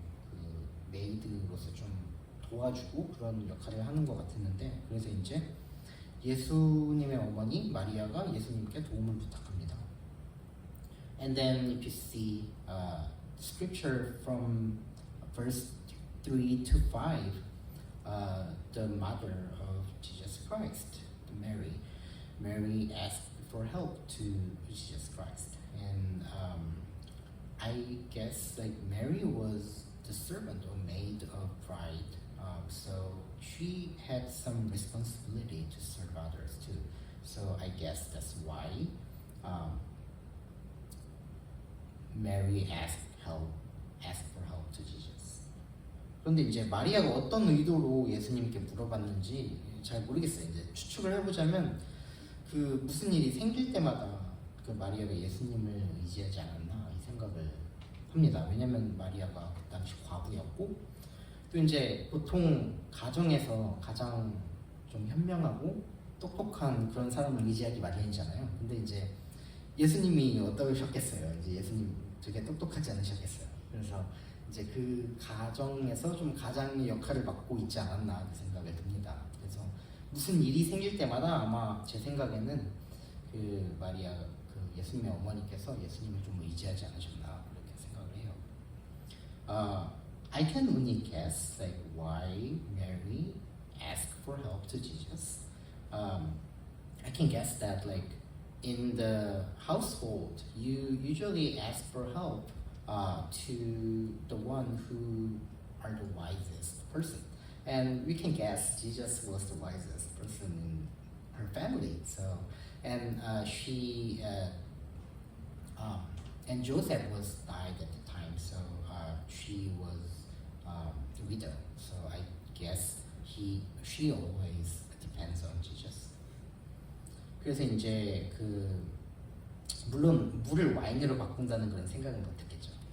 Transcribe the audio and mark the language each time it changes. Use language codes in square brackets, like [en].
[ko] 그 메이드로서 좀 도와주고 그런 역할을 하는 것 같았는데 그래서 이제 예수님의 어머니 마리아가 예수님께 도움을 부탁합니다. [en] And then if you see scripture from verse 3 to 5. The mother of Jesus Christ, Mary asked for help to Jesus Christ, and I guess like Mary was the servant or maid of bride, so she had some responsibility to serve others too. So I guess that's why Mary asked for help to Jesus. [ko] 그런데 이제 마리아가 어떤 의도로 예수님께 물어봤는지 잘 모르겠어요. 이제 추측을 해보자면 그 무슨 일이 생길 때마다 그 마리아가 예수님을 의지하지 않았나 이 생각을 합니다. 왜냐면 마리아가 그 당시 과부였고 또 이제 보통 가정에서 가장 좀 현명하고 똑똑한 그런 사람을 의지하기 마련이잖아요. 근데 이제 예수님이 어떠셨겠어요? 이제 예수님 되게 똑똑하지 않으셨겠어요. 그래서 이제 그 가정에서 좀 가장의 역할을 맡고 있지 않았나 그 생각이 듭니다. 그래서 무슨 일이 생길 때마다 아마 제 생각에는 그 마리아 그 예수님의 어머니께서 예수님을 좀 의지하지 않으셨나 그렇게 생각을 해요. [en] I can only guess like why Mary asked for help to Jesus. I can guess that like in the household you usually ask for help. To the one who are the wisest person, and we can guess Jesus was the wisest person in her family. So, and she and Joseph was died at the time, so she was the widow. So I guess she always depends on Jesus. [ko] 그래서 이제 그 물론 물을 와인으로 바꾼다는 그런 생각은 못했겠죠.